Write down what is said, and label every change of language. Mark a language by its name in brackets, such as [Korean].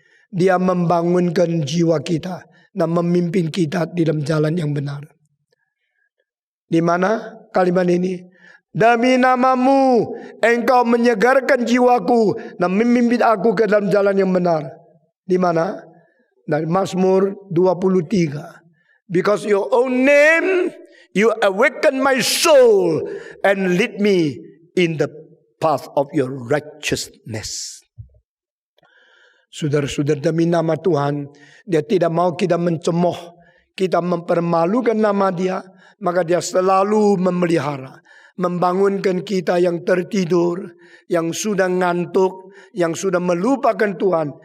[Indonesian] Dia membangunkan jiwa kita dan memimpin kita di dalam jalan yang benar. Di mana kalimat ini? Demi nama-Mu Engkau menyegarkan jiwaku dan memimpin aku ke dalam jalan yang benar. Di mana? Dari Mazmur 23. [English] Because your own name, you awaken my soul and lead me in the path of your righteousness. [Indonesian] Saudara-saudara, demi nama Tuhan, Dia tidak mau kita mencemooh, kita mempermalukan nama Dia, maka Dia selalu memelihara, membangunkan kita yang tertidur, yang sudah ngantuk, yang sudah melupakan Tuhan.